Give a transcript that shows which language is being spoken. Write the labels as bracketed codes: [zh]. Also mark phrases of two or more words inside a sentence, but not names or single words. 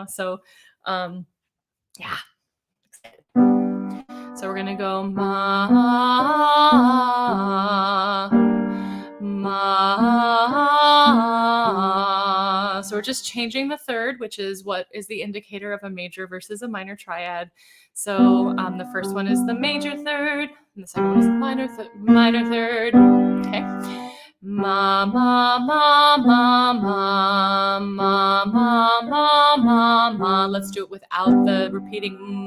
[en] So, yeah. So we're gonna go ma, ma. So we're just changing the third, which is what is the indicator of a major versus a minor triad. So the first one is the major third, and the second one is the minor third. Okay. Ma ma ma ma ma ma ma ma ma ma. Let's do it without the repeating m.